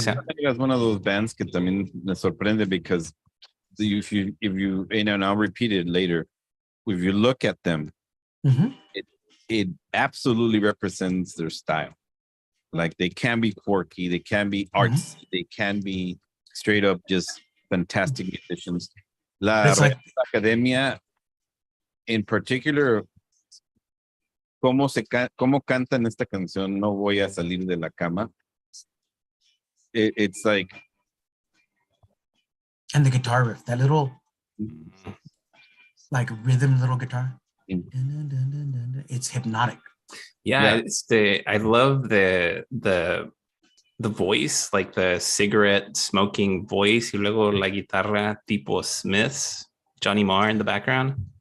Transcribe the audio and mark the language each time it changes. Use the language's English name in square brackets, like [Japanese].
[English] it's one of those bands [Spanish] que también me sorprende [English] because if you and I'll repeat it later, if you look at them, it absolutely represents their style. Like they can be quirky, they can be artsy, they can be straight up just fantastic musicians. [Spanish] La Real Academia, [English] in particular, [Spanish] cómo cantan esta canción, No voy a salir de la cama. [English] It's like, and the guitar riff, that little like rhythm little guitar, it's hypnotic. I love the voice, like the cigarette smoking voice, [Spanish] y luego la guitarra tipo Smiths, [English] Johnny Marr in the background.